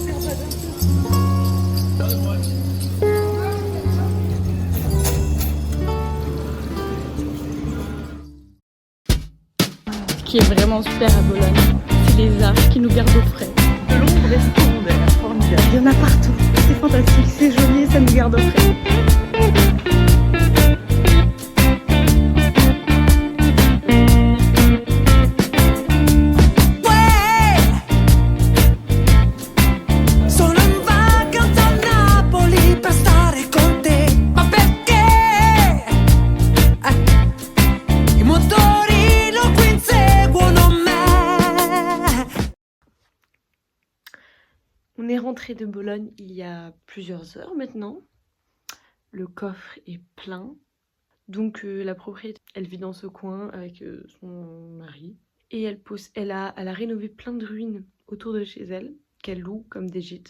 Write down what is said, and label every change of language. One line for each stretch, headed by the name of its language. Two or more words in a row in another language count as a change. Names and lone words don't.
French: Ce qui est vraiment super à Bologne, c'est les arts qui nous gardent au frais. De longs restaurants d'air formidables. Il y en a partout. C'est fantastique, c'est joli et ça nous garde au frais.
Italian: Sono in vacanza a Napoli per stare con te, ma perché? I motorino qui inseguono me.
French: On est rentré de Bologne il y a plusieurs heures maintenant. Le coffre est plein. Donc la propriétaire, elle vit dans ce coin avec son mari. Et elle a rénové plein de ruines autour de chez elle, qu'elle loue comme des gîtes.